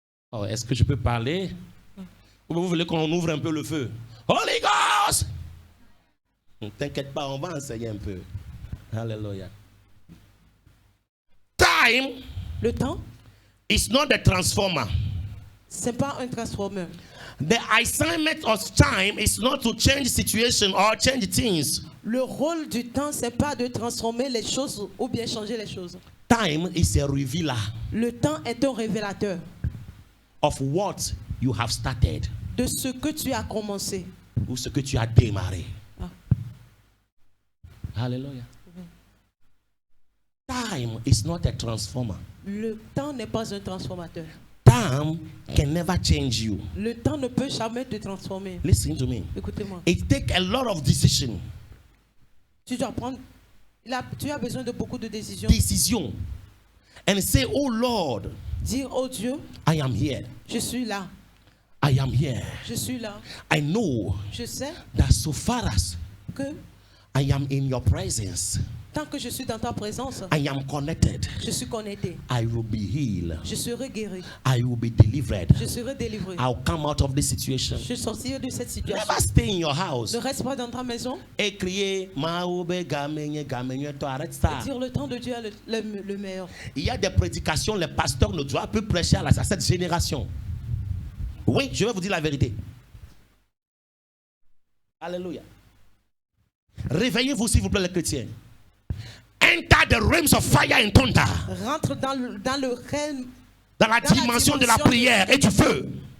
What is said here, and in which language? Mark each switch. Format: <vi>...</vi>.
<fr>Oh, est-ce que je peux parler? Ou vous voulez qu'on ouvre un peu le feu?</fr> <en>Holy Ghost!</en> <fr>T'inquiète pas, on va enseigner un peu. Alléluia.</fr> <en>Time.</en> <fr>Le temps.</fr> <en>Is not the transformer.</en> <fr>C'est pas un transformeur.</fr> <en>The assignment of time is not to change situation or change things.</en> <fr>Le rôle du temps, c'est pas de transformer les choses ou bien changer les choses.</fr> <en>Time is a revealer.</en> <fr>Le temps est un révélateur.</fr> <en>Of what you have started.</en> <fr>De ce que tu as commencé. Ou ce que tu as démarré. Ah. Alléluia.</fr> <en>Time is not a transformer.</en> <fr>Le temps n'est pas un transformateur.</fr> <en>Time can never change you.</en> <fr>Le temps ne peut jamais te transformer.</fr> <en>Listen to me.</en> <fr>Écoutez-moi.</fr> <en>It takes a lot of decision.</en> <fr>Tu dois prendre. Tu as besoin de beaucoup de décisions. Décision.</fr> <en>And say, oh Lord.</en> <fr>Dire, oh Dieu.</fr> <en>I am here.</en> <fr>Je suis là.</fr> <en>I am here.</en> <fr>Je suis là.</fr> <en>I know.</en> <fr>Je sais.</fr> <en>That so far as</en> <fr>que</fr> <en>I am in your presence.</en> <fr>Tant que je suis dans ta présence,</fr> <en>I am connected.</en> <fr>Je suis connecté.</fr> <en>I will be healed.</en> <fr>Je serai guéri.</fr> <en>I will be delivered.</en> <fr>Je serai délivré.</fr> <en>I'll come out of this situation.</en> <fr>Je sortirai de cette situation.</fr> <en>Never stay in your house.</en> <fr>Ne reste pas dans ta maison. Et crier arrête ça. Dire le temps de Dieu est le meilleur. Il y a des prédications, les pasteurs ne doivent plus prêcher à cette génération. Oui, je vais vous dire la vérité. Alléluia. Réveillez-vous s'il vous plaît les chrétiens.</fr> <en>Enter the realms of fire and thunder.</en> <fr>Rentre dans le règne, dans la dimension de la prière et du feu.</fr>